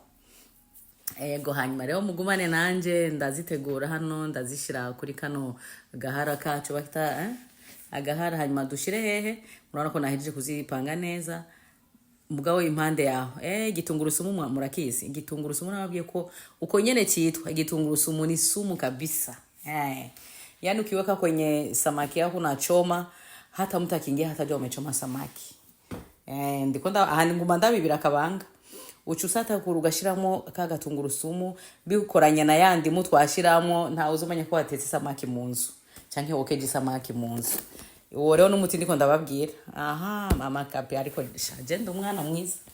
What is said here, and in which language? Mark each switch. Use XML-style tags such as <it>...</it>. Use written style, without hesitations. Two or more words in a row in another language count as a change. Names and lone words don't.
<rn>Ego hanyuma rero mugumane nanje ndazitegura hano ndazishira kuri kano gahara kacu bakita agahara hanyuma dushire hehe. Murabona ko nahejeje kuzipanga neza mugabo impande yaho. Gitungurusumu murakizi. Gitungurusumu nababwiye ko uko nyene cyitwa gitungurusumu ni</rn> <sw>sumu kabisa. Yani ukiweka kwenye samaki yako unachoma hata mtu akiingia hata jua umechoma samaki.</sw> <rn>Ndikonda ahandi nguma ndabibira kabanga. Ucusata kurugashiramo kaga tungurusumu bikoranya na yandi mutwashiramo nta uzumanya ko watetse samaki mu nzu canke wokeje samaki mu nzu. Uwo rero n'umuti ndiko ndababwira. Mama Kapi ariko shaje ndumwana mwiza.</rn>